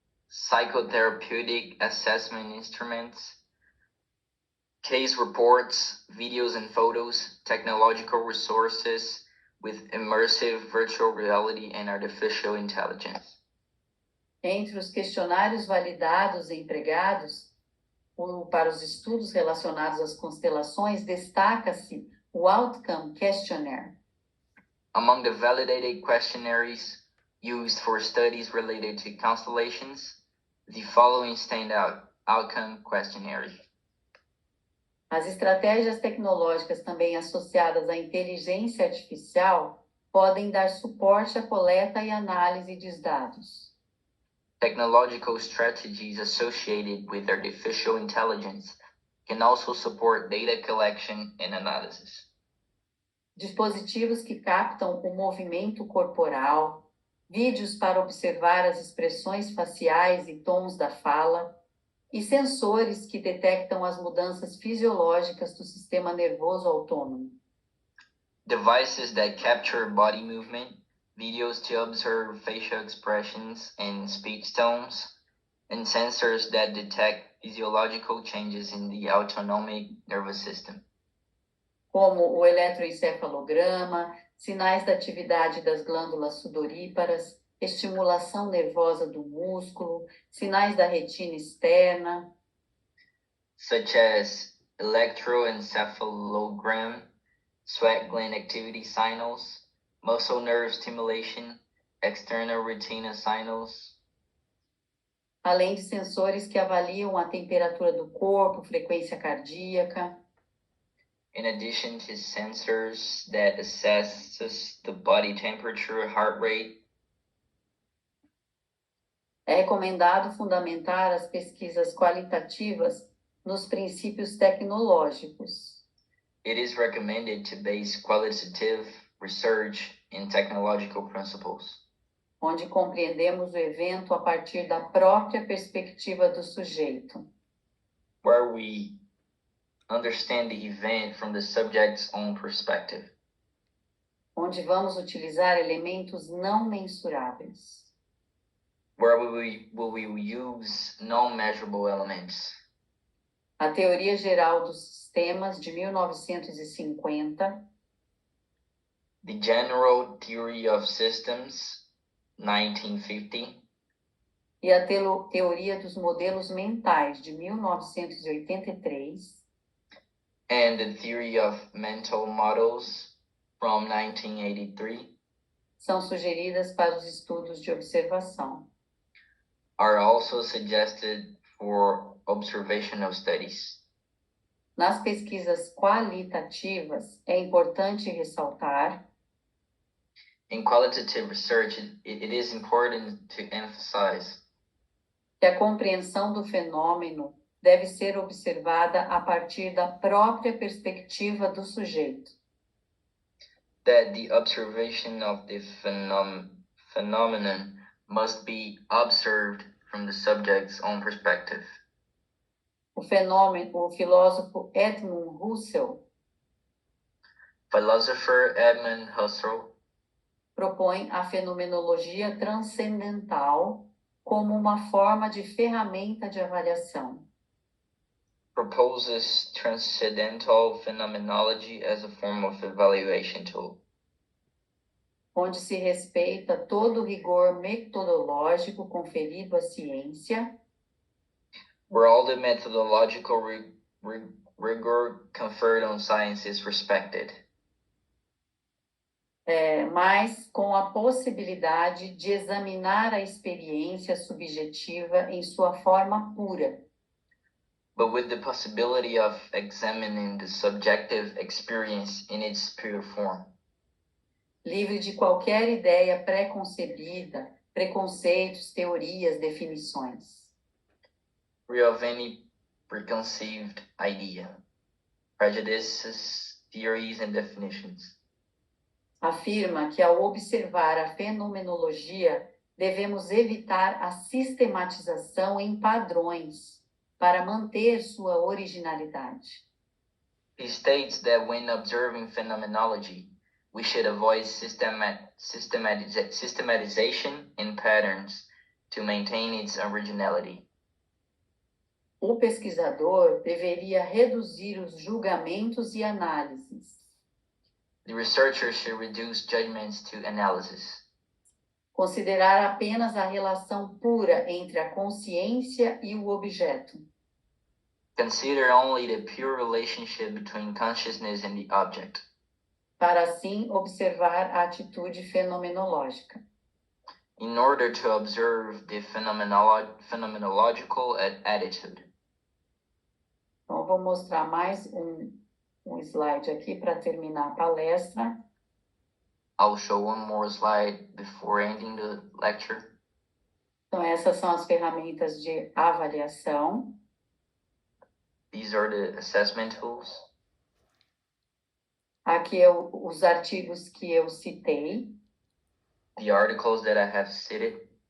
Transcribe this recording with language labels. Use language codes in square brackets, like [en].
[en] psychotherapeutic assessment instruments, case reports, videos and photos, technological resources with immersive virtual reality and artificial intelligence. [pt] Entre os questionários validados e empregados para os estudos relacionados às constelações, destaca-se o Outcome Questionnaire. [en] Among the validated questionnaires used for studies related to constellations, the following stand out. Outcome Questionnaire. [pt] As estratégias tecnológicas também associadas à inteligência artificial podem dar suporte à coleta e análise de dados. [en] Technological strategies associated with artificial intelligence can also support data collection and analysis. [pt] Dispositivos que captam o movimento corporal, vídeos para observar as expressões faciais e tons da fala, e sensores que detectam as mudanças fisiológicas do sistema nervoso autônomo. [en] Devices that capture body movement, videos to observe facial expressions and speech tones, and sensors that detect physiological changes in the autonomic nervous system. [pt] Como o eletroencefalograma, sinais da atividade das glândulas sudoríparas, estimulação nervosa do músculo, sinais da retina externa, [en] such as electroencephalogram, sweat gland activity signals, muscle nerve stimulation, external retina signals, [pt] além de sensores que avaliam a temperatura do corpo, frequência cardíaca, [en] in addition to sensors that assesses the body temperature, heart rate. [pt] É recomendado fundamentar as pesquisas qualitativas nos princípios tecnológicos, [en] It is recommended to base qualitative research in technological principles, [pt] onde compreendemos o evento a partir da própria perspectiva do sujeito, [en] where we understand the event from the subject's own perspective, [pt] onde vamos utilizar elementos não mensuráveis. [en] where will we use non-measurable elements. [pt] A Teoria Geral dos Sistemas, de 1950, [en] The General Theory of Systems, 1950, [pt] e a Teoria dos Modelos Mentais, de 1983, [en] and the Theory of Mental Models from 1983 [pt] são sugeridas para os estudos de observação. [en] are also suggested for observational studies. [pt] Nas pesquisas qualitativas, é importante ressaltar [en] In qualitative research, it is important to emphasize [pt] que a compreensão do fenômeno deve ser observada a partir da própria perspectiva do sujeito, [en] that the observation of the phenomenon must be observed from the subject's own perspective. [pt] o filósofo Edmund Husserl [en] Philosopher Edmund Husserl [pt] propõe a fenomenologia transcendental como uma forma de ferramenta de avaliação, [en] proposes transcendental phenomenology as a form of evaluation tool, [pt] onde se respeita todo o rigor metodológico conferido à ciência [en] where all the methodological rigor conferred on science is respected, [pt] mas com a possibilidade de examinar a experiência subjetiva em sua forma pura, [en] but with the possibility of examining the subjective experience in its pure form, [pt] livre de qualquer ideia pré-concebida, preconceitos, teorias, definições. [en] free of any preconceived idea, prejudices, theories, and definitions. [pt] Afirma que ao observar a fenomenologia, devemos evitar a sistematização em padrões para manter sua originalidade. [en] He states that when observing phenomenology, we should avoid systematization in patterns to maintain its originality. [pt] O pesquisador deveria reduzir os julgamentos e análises, [en] The researcher should reduce judgments to analysis, [pt] considerar apenas a relação pura entre a consciência e o objeto, [en] consider only the pure relationship between consciousness and the object, [pt] para assim observar a atitude fenomenológica. [en] in order to observe the phenomenological attitude. [pt] Então, vou mostrar mais um slide aqui para terminar a palestra. [en] I'll show one more slide before ending the lecture. [pt] Então, essas são as ferramentas de avaliação. [en] These are the assessment tools. [pt] Aqui os artigos que eu citei, [en] The articles that I have cited,